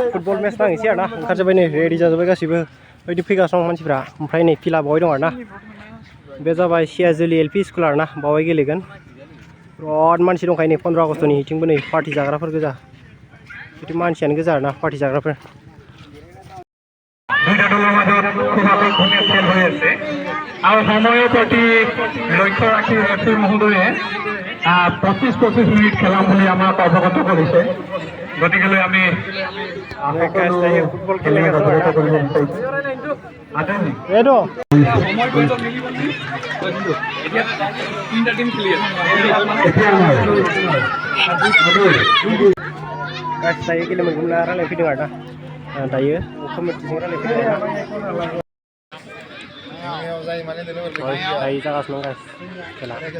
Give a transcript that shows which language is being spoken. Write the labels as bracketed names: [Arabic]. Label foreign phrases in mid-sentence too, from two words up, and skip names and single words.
[English] football match [Bodo] नांनोसै आरोना ओंखारजोब्बाय नै रेडि जाजोब्बाय गासिबो बायदि फैगासिनो दं मानसिफ्रा ओमफ्राय नै फिल्डआ बावहाय दं आरोना बे जाबाय सियाजुलि एल पि स्कुल आरोना बावहाय गेलेगोन बिराद मानसि दंखायो नै 15 आगष्टनि इथिंबो नै पार्टि जाग्राफोर गोजा बिदि मानसियानो गोजा आरोना पार्टि जाग्राफोर [Assamese] আৰু সময়ৰ প্ৰতি লক্ষ্য ৰাখি ৰেফাৰী মহোদয়ে 25 মিনিট খেলাম বুলি আমাক অৱগত কৰিছে গতিকে আমি ফুটবল খেলে [Bodo] दायो गेलेमोनगौमोन रायलायफैदों आरोना दायो कमिटिजों रायलायफैदों दायो जागासिनो दं गाइस खेला